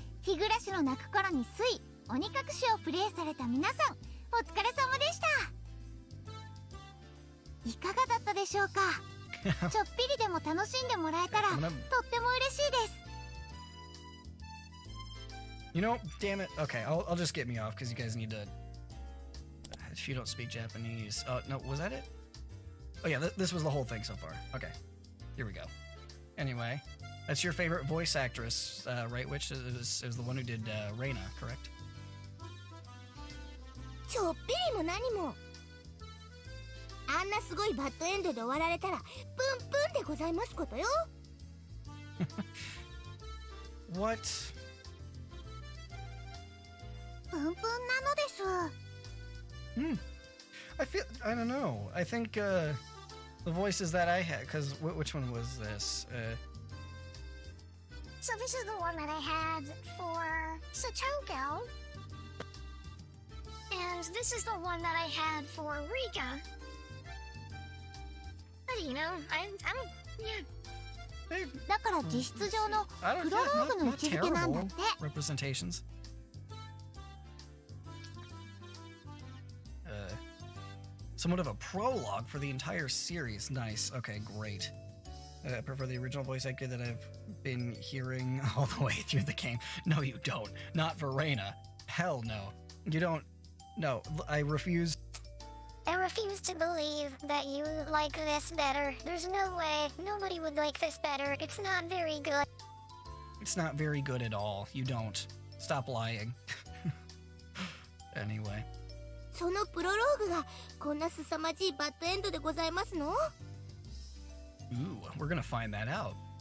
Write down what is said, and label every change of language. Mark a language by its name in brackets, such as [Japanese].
[Japanese] 日暮らしの泣く頃につい鬼隠しをプレイされた皆さん、お疲れ様でした。いかがだったでしょうか。ちょっぴりでも楽しんでもらえたらとっても嬉しいです。 [English] You know, damn it. Okay, I'll just get me off because you guys need to. If you don't speak Japanese, no, was that it? Oh yeah, this was the whole thing so far. Okay, here we go. Anyway, that's your favorite voice actress, right? Which is the one who did Reina, correct? [Japanese] ちょっぴりも何も。あんなすごいバッドエンドで終わられたらプンプンでございますことよ。 [English] What? [Japanese] プンプンなのです。 [English] I don't know. I think the voices that I had, because which one was this? So this is the one that I had for Satoko. And this is the one that I had for Rika. But you know, I'm yeah. [Japanese] だから実質上のプロローグの位置づけなんだって。 [English] Representations. Somewhat of a prologue for the entire series. Nice. Okay, great. I prefer the original voice actor that I've been hearing all the way through the game. No, you don't. Not for Reina. Hell no. You don't. No, I refuse. I refuse to believe that you like this better. There's no way. Nobody would like this better. It's not very good. It's not very good at all. You don't. Stop lying. Anyway. [Japanese] そのプロローグがこんな凄まじいバッドエンドでございますの？ [English] Ooh, we're gonna find that out.